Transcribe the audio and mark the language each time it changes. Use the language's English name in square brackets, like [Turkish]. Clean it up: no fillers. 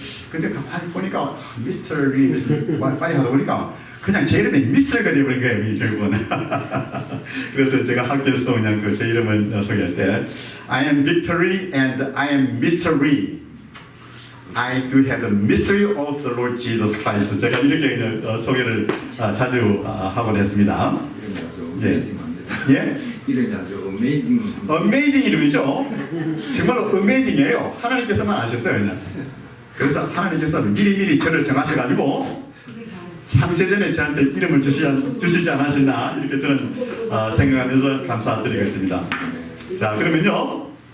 [Korean] 근데 가만히 보니까 미스터 리 빨리 하다 보니까 그냥 제 이름이 미스터가 되어버린 거예요. 결국은. 그래서 제가 학교에서 그냥 제 이름을 소개할 때 [English] I am Victory and I am Mystery. I do have the mystery of the Lord Jesus Christ. [Korean] 제가 이렇게 그냥 소개를 자주 하곤 했습니다. 이름이 아주 예. 어메이징합니다. 예? 이름이 아주 어메이징. 어메이징 이름이죠. 정말로 어메이징이에요. 하나님께서만 아셨어요, 그냥. 그래서 하나님께서 미리미리 저를 정하셔가지고 창세전에 저한테 이름을 주시지 않으셨나 이렇게 저는 생각하면서 감사드리고 있습니다. 자, 그러면요.